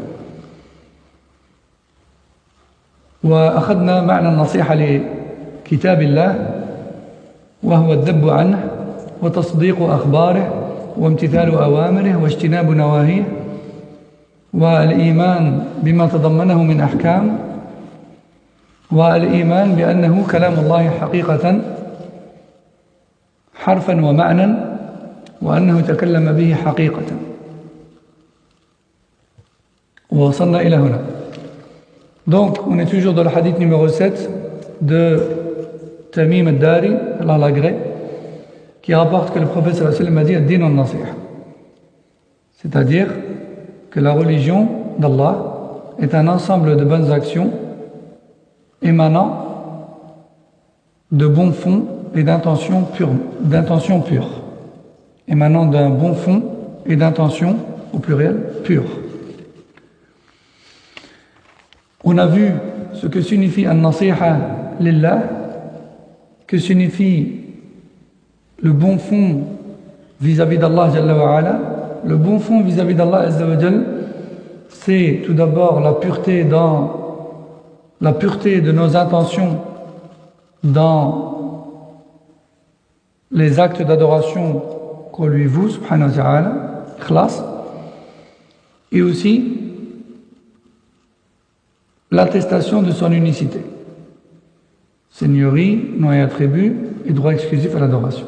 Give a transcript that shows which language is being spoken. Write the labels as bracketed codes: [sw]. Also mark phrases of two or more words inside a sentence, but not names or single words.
[ar] وأخذنا معنى النصيحة لكتاب الله، وهو الذب عنه وتصديق أخباره وامتثال أوامره واجتناب نواهيه، والإيمان بما تضمنه من أحكام، والإيمان بأنه كلام الله حقيقة حرفا ومعنى، وأنه تكلم به حقيقة. ووصلنا إلى هنا. [fr] Donc, on est toujours dans le hadith numéro 7 de Tamim al-Dari, Allah l'agrée, qui rapporte que le prophète [ar] صلى الله عليه وسلم [fr] a dit [ar] الدين النصيحة. [fr] C'est-à-dire que la religion d'Allah est un ensemble de bonnes actions émanant de bons fonds et d'intentions pures. Émanant d'un bon fond et d'intentions, au pluriel, pures. On a vu ce que signifie [ar] النصيحة لله, [fr] que signifie le bon fond vis-à-vis d'Allah [ar] جل وعلا, [fr] Le bon fond vis-à-vis d'Allah [ar] عز وجل, [fr] c'est tout d'abord la pureté de nos intentions dans les actes d'adoration qu'on lui voue, [ar] سبحانه وتعالى, [fr] ikhlas, et aussi l'attestation de son unicité, seigneurie, nom et attribut et droit exclusif à l'adoration.